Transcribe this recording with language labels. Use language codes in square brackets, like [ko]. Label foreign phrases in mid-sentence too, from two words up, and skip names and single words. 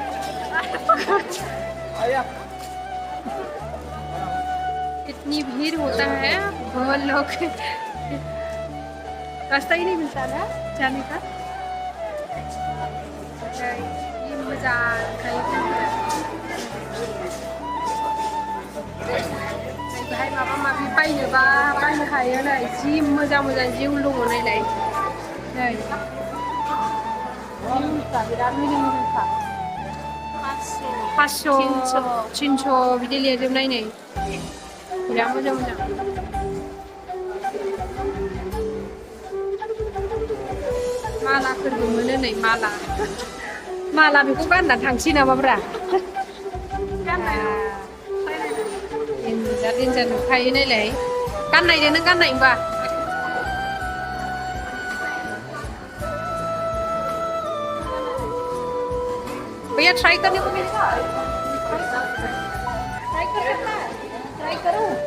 [hi] इतनी भीड़ होता है बहुत लोग रास्ता ही नहीं मिलता ना जाने का ये मजा [brx] बाहाय माबा माबि बायनोबा बायनो हायो नै जि मोजां मोजां जिउ दङ नायलाय नै जिउफ्रा बिराद मोजां मोजांखा 500 300 बिदि लिरजोबनाय नै बिराद मोजां मोजां मालाफोरबो मोनो नै माला बेखौ गानना थांसै नामाब्रा देन्जार नुखायो नायलाय गाननायदो नों गाननाय होनबा [hi] भैया ट्राई करने को मिलेगा ट्राई करो